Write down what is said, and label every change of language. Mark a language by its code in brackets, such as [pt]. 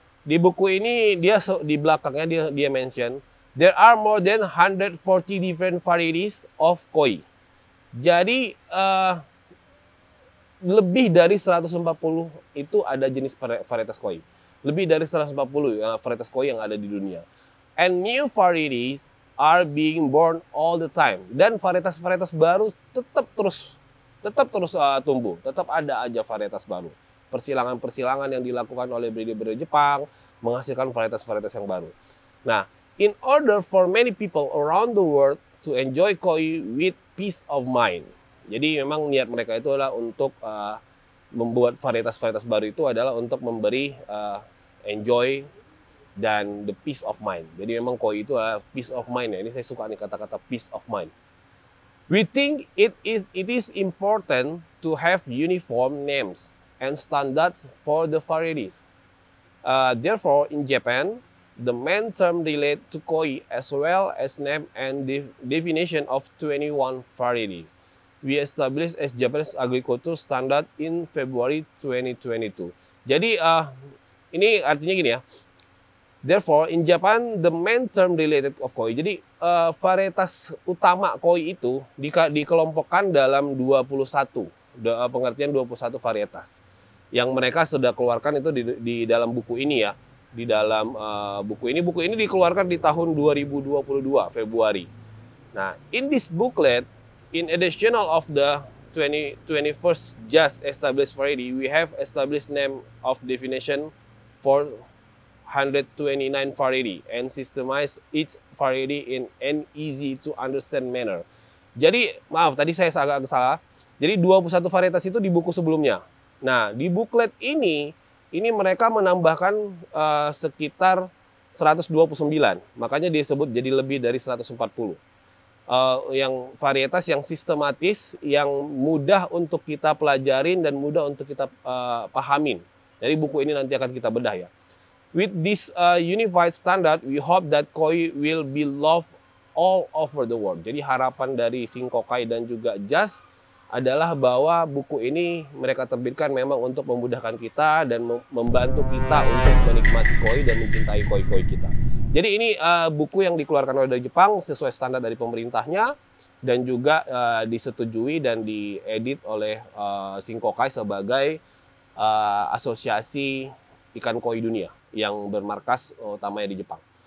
[id] Di buku ini di belakangnya dia [en] mention there are more than 140 different varieties of koi. [id] Jadi lebih dari 140 itu ada jenis varietas koi. Lebih dari 140 varietas koi yang ada di dunia. [en] And new varieties are being born all the time. [id] Dan varietas-varietas baru tetap terus tumbuh. Tetap ada aja varietas baru. Persilangan-persilangan yang dilakukan oleh breeder-breeder Jepang menghasilkan varietas-varietas yang baru. [en] Nah, in order for many people around the world to enjoy koi with peace of mind. [id] Jadi memang niat mereka itu adalah untuk membuat varietas-varietas baru itu adalah untuk memberi enjoy dan [en] the peace of mind. [id] Jadi memang koi itu adalah peace of mind ya. Ini saya suka nih kata-kata peace of mind. [en] We think it is important to have uniform names and standards for the varieties. Therefore, in Japan, the main term relate to koi as well as name and definition of 21 varieties. We established as Japanese Agriculture Standard in February 2022. [id] Jadi ini artinya gini ya. [en] Therefore, in Japan, the main term related of koi. [id] Jadi varietas utama koi itu dikelompokkan dalam 21. Pengertian 21 varietas. yang mereka sudah keluarkan itu di dalam buku ini ya. Di dalam buku ini dikeluarkan di tahun 2022 Februari. [en] Nah, in this booklet, in additional of the 21st just established variety, we have established name of definition for 129 variety and systemize each variety in an easy to understand manner. [id] Jadi, maaf tadi saya agak salah. Jadi 21 varietas itu di buku sebelumnya. Nah, di booklet ini mereka menambahkan sekitar 129. Makanya disebut jadi lebih dari 140. Yang varietas yang sistematis, yang mudah untuk kita pelajarin dan mudah untuk kita pahamin. Jadi buku ini nanti akan kita bedah ya. [en] With this unified standard, we hope that koi will be loved all over the world. [id] Jadi harapan dari Singkokai dan juga Just adalah bahwa buku ini mereka terbitkan memang untuk memudahkan kita dan membantu kita untuk menikmati koi dan mencintai koi-koi kita. Jadi ini buku yang dikeluarkan oleh dari Jepang sesuai standar dari pemerintahnya dan juga disetujui dan diedit oleh Singkokai sebagai asosiasi ikan koi dunia yang bermarkas utamanya di Jepang.